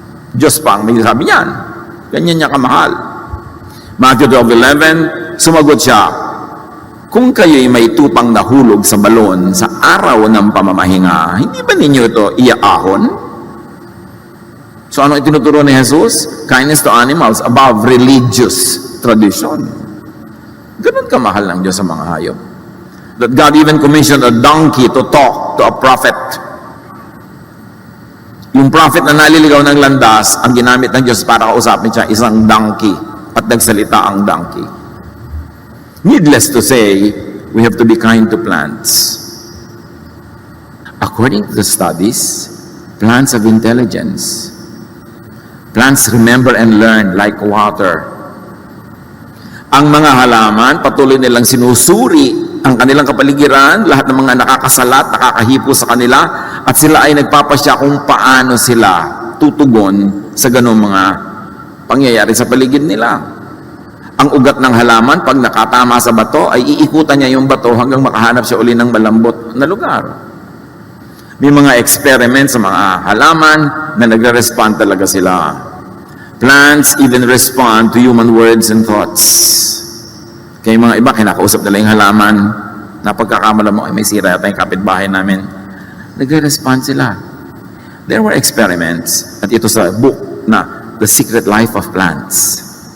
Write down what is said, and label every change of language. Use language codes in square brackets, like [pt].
[tl] Diyos pa ang may sabi niyan. Ganyan niya kamahal. Matthew 12:11, sumagot siya, kung kayo'y may tupang nahulog sa balon sa araw ng pamamahinga, hindi ba ninyo ito iaahon? So ano itinuturo ni Jesus? [en] Kindness to animals above religious tradition. [tl] Ganun kamahal ng Diyos sa mga hayop. [en] That God even commissioned a donkey to talk to a prophet. [tl] Yung prophet na naliligaw ng landas, ang ginamit ng Diyos para kausapin siya, isang donkey. At nagsalita ang donkey. [en] Needless to say, we have to be kind to plants. According to the studies, plants have intelligence. Plants remember and learn like water. [tl] Ang mga halaman, patuloy nilang sinusuri ang kanilang kapaligiran, lahat ng mga nakakasalat, nakakahipo sa kanila, at sila ay nagpapasya kung paano sila tutugon sa ganong mga pangyayari sa paligid nila. Ang ugat ng halaman, pag nakatama sa bato, ay iikutan niya yung bato hanggang makahanap siya uli ng malambot na lugar. May mga experiment sa mga halaman na nagre-respond talaga sila. [en] Plants even respond to human words and thoughts. [tl] Kaya mga iba, kinakausap nila yung halaman, na pagkakamala mo, ay may sira yata yung kapitbahay namin. Nagre-respond sila. [en] There were experiments, [tl] at ito sa [en] book na The Secret Life of Plants.